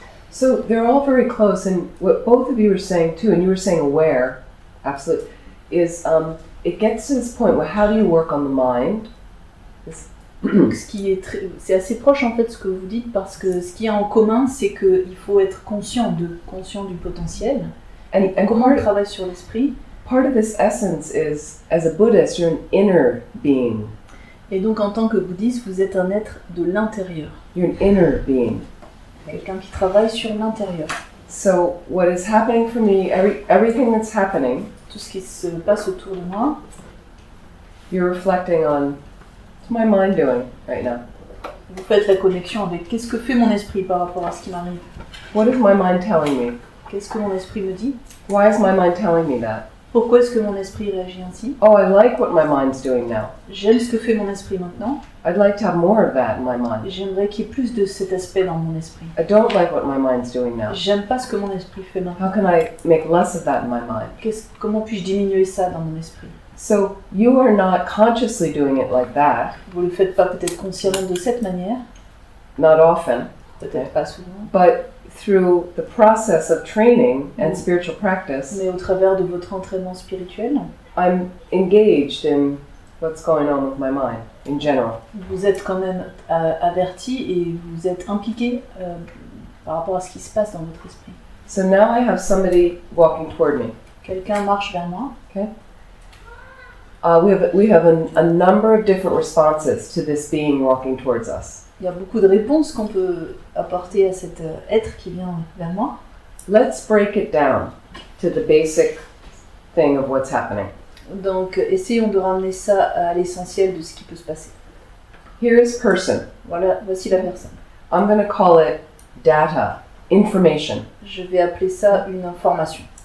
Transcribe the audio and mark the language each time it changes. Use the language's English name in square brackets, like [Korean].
[English] So they're all very close, and what both of you were saying too, and you were saying aware, absolutely, is it gets to this point where how do you work on the mind? [French] Donc, c'est assez proche en fait ce que vous dites, parce que ce qu'il y a en commun, c'est qu'il faut être conscient du potentiel. [English] And [French] comment on travaille sur l'esprit. [English] Part of this essence is, as a Buddhist, you're an inner being. [French] Et donc en tant que bouddhiste, vous êtes un être de l'intérieur, [English] You're an inner being. [French] quelqu'un qui travaille sur l'intérieur. [English] So what is happening for me, everything that's happening, [French] Tout ce qui se passe autour de moi, [English] you're reflecting on, what's my mind doing right now? [French] vous faites la connexion avec qu'est-ce que fait mon esprit par rapport à ce qui m'arrive. [English] What is my mind telling me? [French] Qu'est-ce que mon esprit me dit? [English] Why is my mind telling me that? [French] Pourquoi est-ce que mon esprit réagit ainsi? [English] Oh, I like what my mind's doing now. [French] J'aime ce que fait mon esprit maintenant. [English] I'd like to have more of that in my mind. [French] J'aimerais qu'il y ait plus de cet aspect dans mon esprit. [English] I don't like what my mind's doing now. [French] J'aime pas ce que mon esprit fait maintenant. [English] How can I make less of that in my mind? [French] Comment puis-je diminuer ça dans mon esprit? [English] So you are not consciously doing it like that, [French] Vous le faites pas peut-être consciemment de cette manière, [English] not often, [French] peut-être pas souvent, [English] but through the process of training and spiritual practice, [French] mais au travers de votre entraînement spirituel, [English] I'm engaged in what's going on with my mind in general. [French] vous êtes quand même averti et vous êtes impliqué par rapport à ce qui se passe dans votre esprit. [English] So now I have somebody walking toward me. [French] Quelqu'un marche vers moi. [English] We have a number of different responses to this being walking towards us. [French] Il y a beaucoup de réponses qu'on peut apporter à cet être qui vient vers moi. [English] Let's break it down to the basic thing of what's happening. [French] Donc, essayons de ramener ça à l'essentiel de ce qui peut se passer. [English] Here is person. [French] Voilà, voici la personne. [English] I'm going to call it data, information. [French] Je vais appeler ça une information.